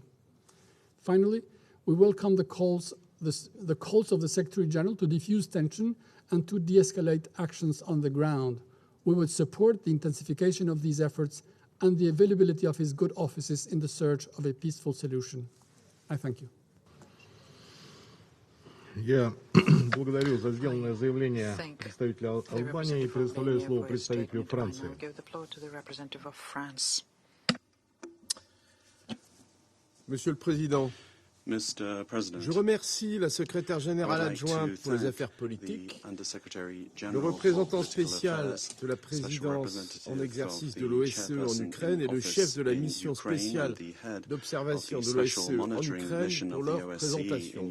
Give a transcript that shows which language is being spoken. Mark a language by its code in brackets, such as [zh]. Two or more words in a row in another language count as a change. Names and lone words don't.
[en] Finally, we welcome the calls of the Secretary General to defuse tension and to de-escalate actions on the ground. We would support the intensification of these efforts and the availability of his good offices in the search of a peaceful solution. I thank you. [ru] Я благодарю за сделанное заявление представителя Албании и предоставляю слово представителю Франции. [fr] Monsieur le Président, [en] Mr. President, [fr] je remercie la secrétaire générale adjointe pour les affaires politiques, le représentant spécial de la présidence en exercice de l'OSCE en Ukraine et le chef de la mission spéciale d'observation de l'OSCE en Ukraine pour leur présentation.